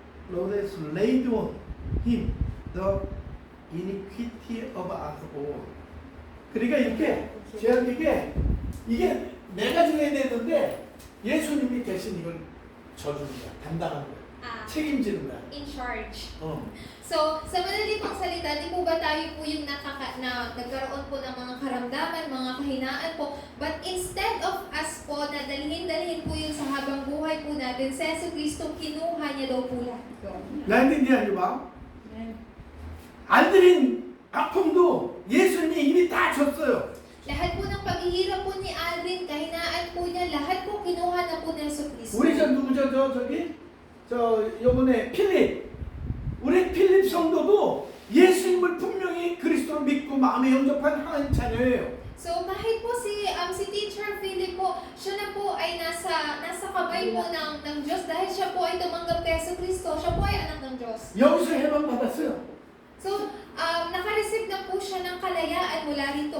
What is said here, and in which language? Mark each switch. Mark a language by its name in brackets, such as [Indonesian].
[English] Lord has laid on him the iniquity of us all. [Korean] 그러니까 이렇게 죄악에게 이게 내가 져야 되는데 예수님이 대신 이걸 져주는 거야. 담당하는 거야. 책임지는 거야. [English] In charge. [Korean] 어. [Filipino] So, sa madali pang salita, di po ba tayo po yung nagkaroon po ng mga karamdaman, mga kahinaan po, [English] but instead of us [Filipino] po na dalhin po yung sa habang buhay po natin, sa Jesucristo, kinuha niya daw po lahat yun. [Korean] 나한테 봐. 네. 안 들인 아픔도 예수님이 이미 다 졌어요. [Filipino] Lahat po ng paghihirap po ni Alvin, kahinaan po niya, lahat po kinuha na po ng Jesucristo. [Korean] 우리 저 누구죠? 저 요번에 필립. 우리 필립 성도도 예수님을 분명히 그리스도로 믿고 마음에 영접한 하나님 자녀예요. [Filipino] So kahit po si Teacher Philip po, siya na po ay nasa kabay po ng Diyos dahil siya po ay tumanggap kay Jesucristo, siya po ay anak ng Diyos. [Korean] 여기서 해방 받았어요. [Filipino] So naka-receive na po siya ng kalayaan mula rito.